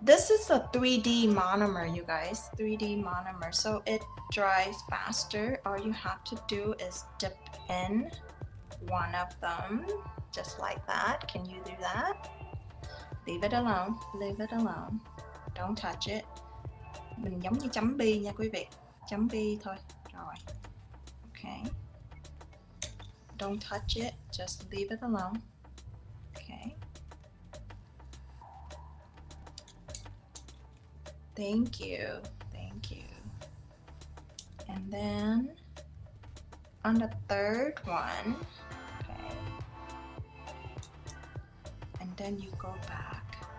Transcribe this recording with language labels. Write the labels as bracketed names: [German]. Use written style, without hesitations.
[English] This is a 3D monomer, you guys, 3D monomer, so it dries faster. All you have to do is dip in one of them, just like that. Can you do that? Leave it alone, leave it alone. Don't touch it. [Vietnamese] Mình giống như chấm bi nha quý vị, chấm bi thôi. Rồi, okay. [English] Don't touch it, just leave it alone. Okay. Thank you. Thank you. And then on the third one, okay, and then you go back.